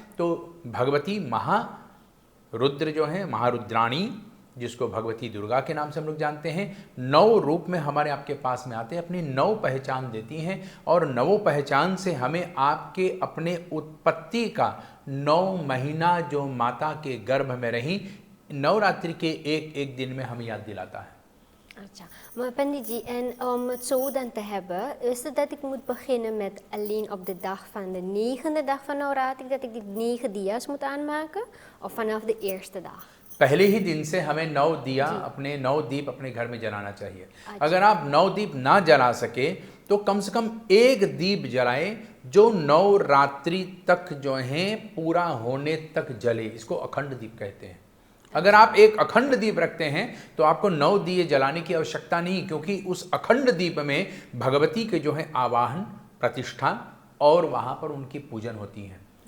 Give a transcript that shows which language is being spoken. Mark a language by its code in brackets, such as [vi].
[hi] तो भगवती महारुद्र जो हैं, महारुद्राणी, जिसको भगवती दुर्गा के नाम से हम लोग जानते हैं, 9 रूप में हमारे आपके पास में आते हैं, अपनी 9 पहचान देती हैं और 9 पहचान से हमें आपके अपने उत्पत्ति का 9 महीना जो माता के गर्भ में रही, नवरात्रि के एक एक दिन में हमें याद दिलाता है। [nl] Tja, maar Panditji, en om het zo dan te hebben, is het dat ik moet beginnen met alleen op de dag van de 9e dag van Navratri, dat ik die 9 dia's moet aanmaken, of vanaf de eerste dag? [hi] पहले ही दिन से हमें 9 दिया, अपने 9 दीप अपने घर में जलाना चाहिए। अगर आप 9 दीप ना जला सके तो कम से कम एक दीप जलाएं जो 9 रात्रि तक जो है पूरा होने तक जले। इसको अखंड दीप कहते हैं। अगर आप एक अखंड दीप रखते हैं तो आपको 9 दिए जलाने की आवश्यकता नहीं, क्योंकि उस अखंड दीप में भगवती के जो है आवाहन, प्रतिष्ठा और वहाँ पर उनकी पूजन होती है।